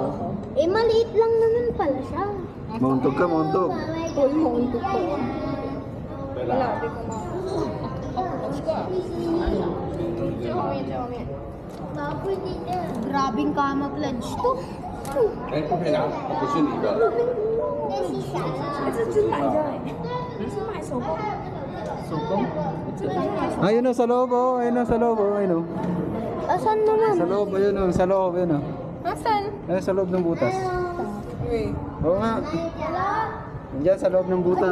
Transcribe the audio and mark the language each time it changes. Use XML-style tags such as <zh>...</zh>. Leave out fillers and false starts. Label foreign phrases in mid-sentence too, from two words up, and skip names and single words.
<tl>Eh, maliit lang naman pala siya. Mauntog ka, mauntog. Uy, mauntok ko. Wala, di ko ma... Grabing camouflage to.</tl> <zh>哎，不可以拿，不是你的。</zh> <tl>Ayun o, sa loob o. Ayun o, sa loob o. Ayun o. Asan naman? Sa loob, ayun o. Sa loob, ayun o. Nasaan? Ayun, sa loob ng butas. Uy. Oo nga. Diyan sa loob ng butas.</tl>